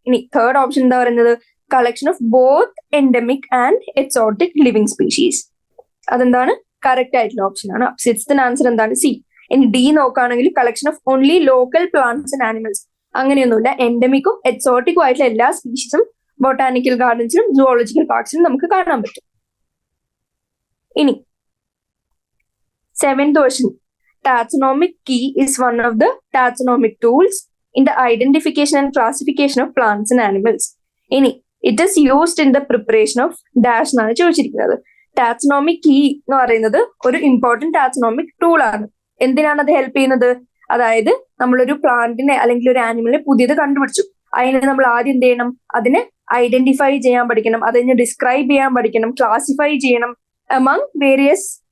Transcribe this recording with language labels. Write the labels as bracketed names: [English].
[Malayalam] ഇനി third option എന്താ പറയുന്നത്? [English] Collection of both endemic and exotic living species. [Malayalam] അതെന്താണ്? കറക്റ്റ് ആയിട്ടുള്ള ഓപ്ഷൻ ആണ്. സിക്സ്ത് ആൻസർ എന്താണ്? സി. ഇനി ഡി നോക്കുകയാണെങ്കിൽ [English] Collection of only local plants and animals. [Malayalam] അങ്ങനെയൊന്നുമില്ല. എൻഡമിക്കും എക്സോട്ടിക്കും ആയിട്ടുള്ള എല്ലാ സ്പീഷീസും ബൊട്ടാനിക്കൽ ഗാർഡൻസിലും സുവോളജിക്കൽ പാർക്സിലും നമുക്ക് കാണാൻ പറ്റും. ഇനി seventh question, [English] taxonomic key is one of the taxonomic tools in the identification and classification of plants and animals. [Malayalam] ഇനി [English] it is used in the preparation of dash [Malayalam] എന്നാണ് ചോദിച്ചിരിക്കുന്നത്. ടാക്സോണോമിക് കീ എന്ന് പറയുന്നത് ഒരു ഇമ്പോർട്ടന്റ് ടാക്സോണോമിക് ടൂൾ ആണ്. എന്തിനാണ് അത് help ചെയ്യുന്നത്? അതായത് നമ്മളൊരു പ്ലാന്റിനെ അല്ലെങ്കിൽ ഒരു ആനിമലിനെ പുതിയത് കണ്ടുപിടിച്ചു. അതിനെ നമ്മൾ ആദ്യം എന്ത് ചെയ്യണം? അതിനെ ഐഡന്റിഫൈ ചെയ്യാൻ പഠിക്കണം, അതിനെ ഡിസ്ക്രൈബ് ചെയ്യാൻ പഠിക്കണം, ക്ലാസിഫൈ ചെയ്യണം [English] among various